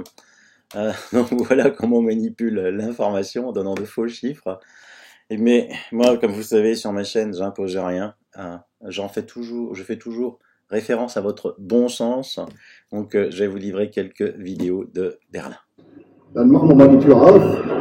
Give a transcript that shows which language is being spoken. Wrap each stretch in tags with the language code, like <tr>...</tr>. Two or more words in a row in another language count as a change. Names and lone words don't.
<fr>Donc voilà comment on manipule l'information en donnant de faux chiffres. Mais moi, comme vous savez, sur ma chaîne, j'impose rien. Je fais toujours référence à votre bon sens. Donc je vais vous livrer quelques vidéos de Berlin.</fr> <de>Dann machen wir mal die Tür auf.</de>